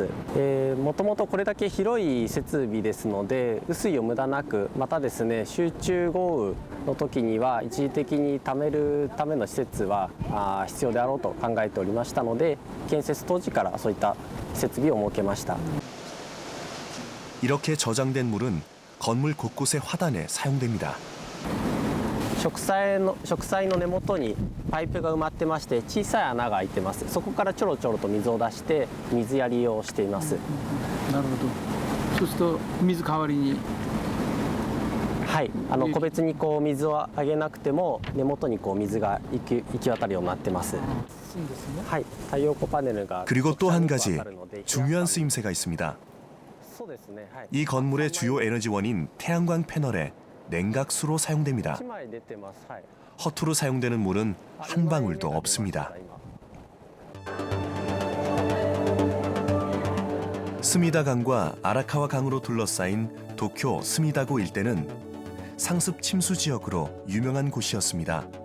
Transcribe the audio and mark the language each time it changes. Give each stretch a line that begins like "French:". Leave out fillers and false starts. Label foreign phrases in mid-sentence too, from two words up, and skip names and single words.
Japanese: もともとこれだけ広い設備ですので、雨水を無駄なく、またですね、集中豪雨の時には一時的に貯めるための施設は必要であろうと考えておりましたので、建設当時からそういった設備を設けました。
Korean: 이렇게 저장된 물은 건물 곳곳의 화단에 사용됩니다.
Japanese: 植栽の根元にパイプが埋まってまして、小さい穴が開いてます。そこからちょろちょろと水を出して水やりをしています。なるほど。そうすると水代わりに、はい、個別にこう水をあげなくても根元にこう水が行き渡るようになってます。はい、太陽光パネルが
Korean: 그리고 또 한 가지 중요한 쓰임새가 있습니다.
Japanese: そうですね。はい。
Korean: 이 건물의 주요 에너지원인 태양광 패널에 냉각수로 사용됩니다.
Japanese: 1 枚出てます。はい。
Korean: 허투루 사용되는 물은 한 방울도 없습니다. 스미다강과 아라카와 강으로 둘러싸인 도쿄 스미다구 일대는 상습 침수 지역으로 유명한 곳이었습니다.